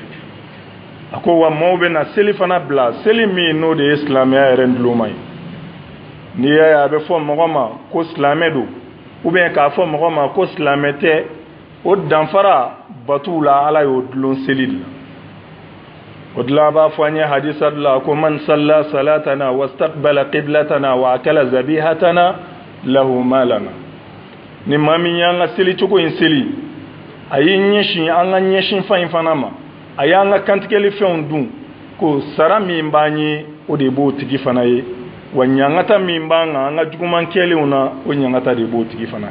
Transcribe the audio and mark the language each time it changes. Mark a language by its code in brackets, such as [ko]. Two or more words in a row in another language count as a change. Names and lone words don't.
[bm] A ko wa mɔɔw bɛ na seli fana bila, seli min n'o de ye silamɛya yɛrɛ duloma ye. N'i y'a ye a bɛ fɔ mɔgɔ ma ko silamɛ don [fr] ou bien [bm] k'a fɔ mɔgɔ ma ko silamɛ tɛ, o danfara batuw la Ala y'o dulon seli de la. O de la a b'a fɔ an ye hadisa de la ko [ar] من صلى صلاتنا واستقبل قبلتنا وأكل ذبيحتنا له ما لنا. [bm] Ni maa min y'an ka seli cogo in seli, a y'i ɲɛsin an ka ɲɛsin fa in fana ma, a y'an ka kantigɛli fɛnw dun, ko sara min b'an ye o de b'o tigi fana ye, wa ɲangata min b'an kan an ka juguman kɛlenw na o ɲangata de b'o tigi fana.